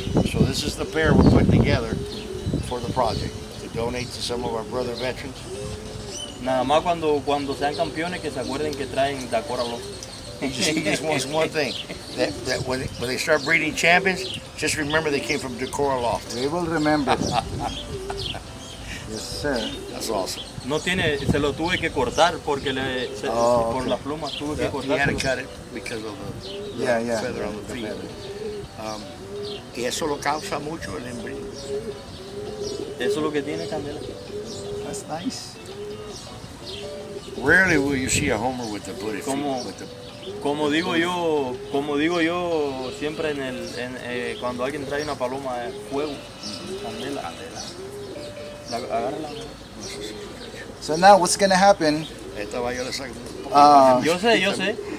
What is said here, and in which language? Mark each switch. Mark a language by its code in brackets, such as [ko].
[en] So this is the pair we're putting together for the project to donate to some of our brother veterans. [es] Nada más cuando sean campeones que se acuerden que traen Dacora Loft. [en] He just wants one thing, that when they start breeding champions, just remember they came from Dacora Loft. We will remember. Yes, sir. That's awesome. [es] No tiene, se lo tuve que cortar porque por [en] okay. [es] las plumas tuve que [en] He had to [es] cortar. [en] cut it because of the feather on the feet. [es] Y eso lo causa mucho el embrillo. Eso es lo que tiene Candela. [en] That's nice. Rarely will you see a homer with the booty feet. [es] Como digo yo siempre cuando alguien trae una paloma de fuego, Candela. Agárrala. [en] So now what's gonna happen? [es] Esta va yo le saco. Yo sé.